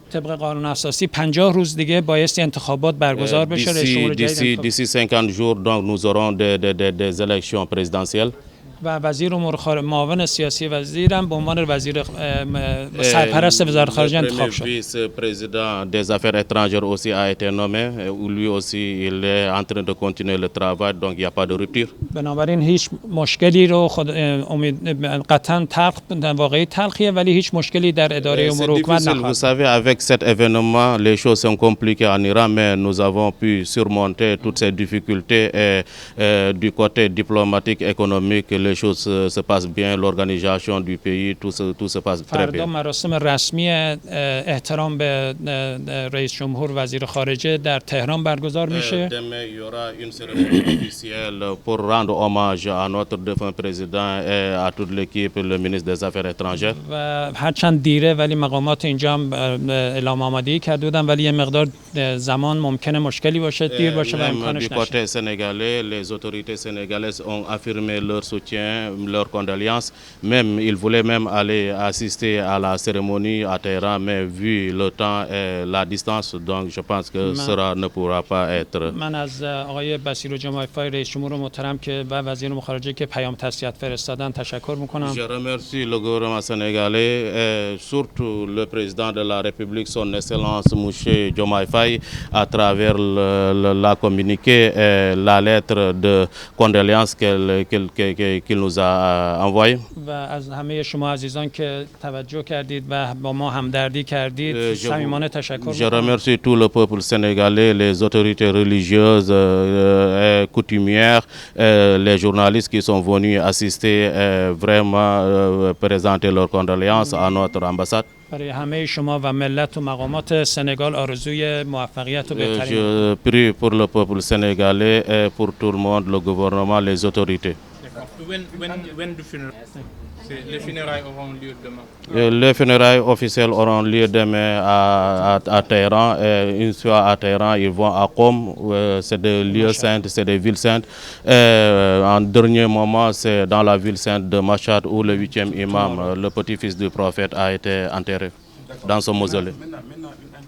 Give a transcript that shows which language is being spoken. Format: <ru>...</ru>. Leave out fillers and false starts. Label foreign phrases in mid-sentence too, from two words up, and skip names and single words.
<fa>طبق قانون اساسی 50 روز دیگه بایستی انتخابات برگزار بشه. رئیس جمهور جدید</fa> <fr>D'ici 50 jours donc nous aurons des élections présidentielles.</fr> <fa>و وزیر امور معاون سیاسی وزیرم به عنوان وزیر سرپرست وزارت خارجه انتخاب شد.</fa> <fr>Le vice-président des affaires étrangères aussi a été nommé. Lui aussi il est en train de continuer le travail donc il n'y a pas de rupture.</fr> <fa>بنابراین هیچ مشکلی رو قطعا واقعی تلخیه ولی هیچ مشکلی در اداره امور حکومت نخواهد.</fa> <fr>Vous savez avec cet événement les choses sont compliquées en Iran mais nous avons pu surmonter toutes ces difficultés et du côté diplomatique économique les choses se passent bien, l'organisation du pays, tout se passe très</fr> <fa>فردا</fa> <fr>bien.</fr> <fa>مراسم رسمی احترام به رئیس جمهور وزیر خارجه در تهران برگزار میشه.</fa> <fr>Demain, il y aura une cérémonie officielle pour rendre hommage à notre défunt président et à toute l'équipe, le ministre des Affaires étrangères.</fr> <fa>و هرچند دیره ولی مقامات اینجا هم اعلام آمادگی کرده بودن ولی یه مقدار زمان ممکنه مشکلی باشه، دیر باشه و امکانش</fa> <fr>Du</fr> <fa>نشه.</fa> <fr>côté sénégalais, les autorités sénégalaises ont affirmé leur soutien, leurs condoléances. Même, ils voulaient même aller assister à la cérémonie à Téhéran, mais vu le temps et la distance, donc je pense que cela ne pourra pas être.</fr> <fa>من از آقای بصیر جمعه‌فای رئیس جمهور محترم که و وزیر امور خارجه که پیام تسلیت فرستادن تشکر میکنم.</fa> <fr>Je remercie le gouvernement sénégalais et surtout le président de la République, son Excellence Mouché Diomaye Faye, à travers la communiqué et la lettre de condoléances qu'il nous a envoyé.</fr> <fa>و از همه شما عزیزان که توجه کردید و با ما همدردی کردید صمیمانه تشکر</fa> <fr>Je</fr> <fa>می‌کنم.</fa> <fr>remercie tout le peuple sénégalais, les autorités religieuses et coutumières, les journalistes qui sont venus assister et vraiment présenter leurs condoléances à notre ambassade.</fr> <fa>برای همه شما و ملت و مقامات سنگال آرزوی موفقیت و بهترین.</fa> <fr>Je prie pour le peuple sénégalais et pour tout le monde, le gouvernement, les autorités.</fr> <en>When the funeral?</en> <fr>Les funérailles auront lieu demain. Les funérailles officielles auront lieu demain à Téhéran. Et une fois à Téhéran, ils vont à Qom, c'est des lieux saints, c'est des villes saintes. En dernier moment, c'est dans la ville sainte de Mashhad où le 8e imam, le petit-fils du prophète, a été enterré dans son mausolée.</fr>